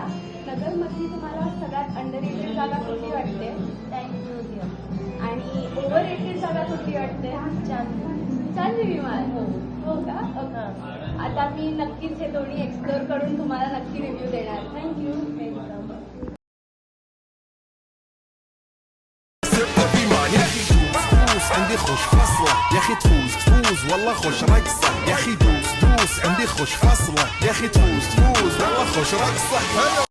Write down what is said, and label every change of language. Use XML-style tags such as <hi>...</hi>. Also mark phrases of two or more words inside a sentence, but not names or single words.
<mr>नगरमधली तुम्हाला सगळ्यात अंडररेटेड जागा कुठली वाटते? म्युझियम. आणि ओव्हररेटेड जागा कुठली वाटते? चांदणी विमान. हो का? आता मी नक्कीच हे दोन्ही एक्सप्लोर करून तुम्हाला नक्की रिव्ह्यू देणार. थँक्यू.</mr> <ar>عندي خوش فصلة يا اخي تفوز والله خوش رقصة يا اخي دوس عندي خوش فصلة يا اخي تفوز والله خوش رقصة.</ar>